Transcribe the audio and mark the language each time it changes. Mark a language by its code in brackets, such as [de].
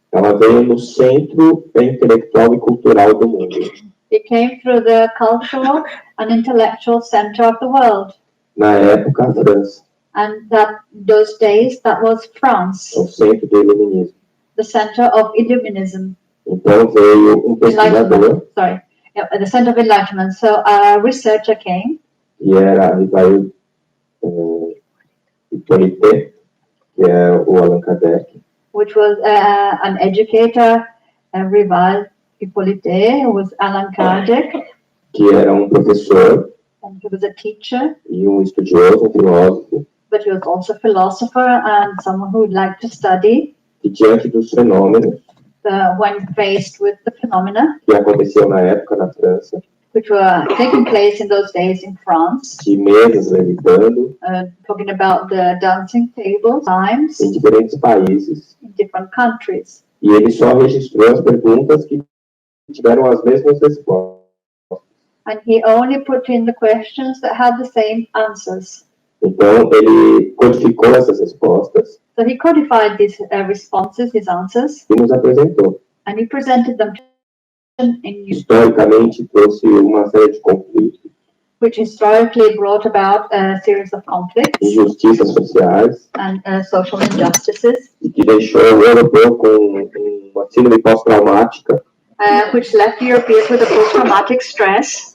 [pt] Ela veio no centro intelectual e cultural do mundo. [en] It came through the cultural and intellectual center of the world. [pt] Na época, a França, [en] And those days, that was France, [pt] o centro do iluminismo. [en] the center of Illuminism. [pt] Então veio pesquisador, [en] The center of enlightenment. So a researcher came, [pt] que era Rivail Hippolyte, que é o Allan Kardec, [en] which was an educator, Rival Hippolyte, who was Allan Kardec, [pt] que era professor [en] and he was a teacher, [pt] e estudioso, filósofo, [en] but he was also a philosopher and someone who would like to study. [pt] que diante dos fenômenos [en] when faced with the phenomena [pt] que aconteciam na época na França, [en] which were taking place in those days in France, [pt] de mesas levitando, [en] talking about the dancing tables, times [pt] em diferentes países, [en] in different countries. [pt] e ele só registrou as perguntas que tiveram as mesmas respostas. [en] And he only put in the questions that had the same answers. [pt] Então, ele codificou essas respostas [en] So he codified these responses, his answers, [pt] e nos apresentou. [en] and he presented them in [pt] Historicamente, trouxe uma série de conflitos, [en] which historically brought about a series of conflicts [pt] injustiças sociais, [en] and social injustices, [pt] e que deixou o europeu com uma síndrome pós-traumática [en] which left Europeans with a post-traumatic stress